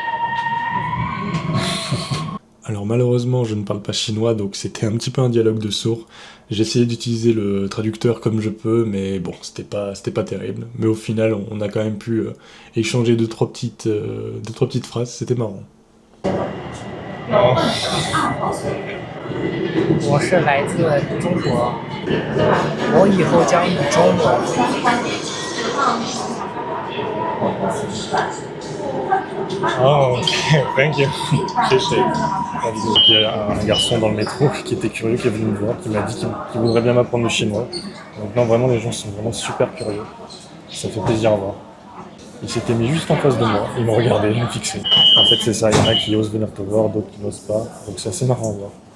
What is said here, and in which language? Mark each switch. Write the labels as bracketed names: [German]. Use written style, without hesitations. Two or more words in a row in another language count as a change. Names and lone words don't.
[French] Alors malheureusement, je ne parle pas chinois, donc c'était un petit peu un dialogue de sourds. J'ai essayé d'utiliser le traducteur comme je peux, mais bon, c'était pas terrible. Mais au final, on a quand même pu échanger deux, trois petites phrases, c'était marrant. [Chinese] 我是来自中国，我以后将以中文。 [English] Oh, ok, thank you. [French] Il y a un garçon dans le métro qui était curieux, qui est venu me voir, qui m'a dit qu'il voudrait bien m'apprendre le chinois. Donc non, vraiment, les gens sont vraiment super curieux. Ça fait plaisir à voir. Il s'était mis juste en face de moi, il me regardait, il me fixait. En fait, c'est ça, il y en a qui osent venir te voir, d'autres qui n'osent pas. Donc c'est assez marrant à voir.